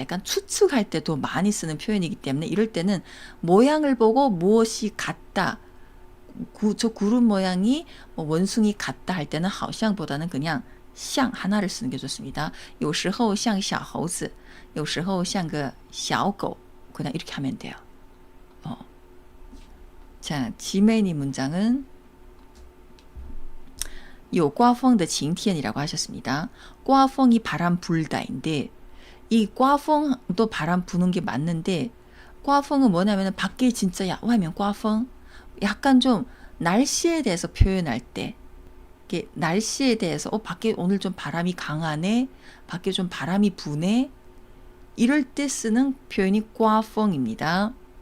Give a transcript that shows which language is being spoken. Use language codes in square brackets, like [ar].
[ko] 약간 추측할 때도 많이 쓰는 표현이기 때문에 이럴 때는 모양을 보고 무엇이 같다. 저 구름 모양이 뭐 원숭이 같다 할 때는 好像보다는 그냥 像 하나를 쓰는 게 좋습니다. [zh] 有时候像小猴子有时候像个小狗 [ko] 그냥 이렇게 하면 돼요. 자, 지메니 문장은 [zh] 有刮风的晴天 [ko] 이라고 하셨습니다. 刮风이 바람 불다인데 이 刮风도 바람 부는 게 맞는데 刮风은 뭐냐면 밖에 진짜 야하면 刮风 약간 좀 날씨에 대해서 표현할 때 날씨에 대해서 밖에 오늘 좀 바람이 강하네 밖에 좀 바람이 부네 이럴 때 쓰는 표현이 刮风입니다.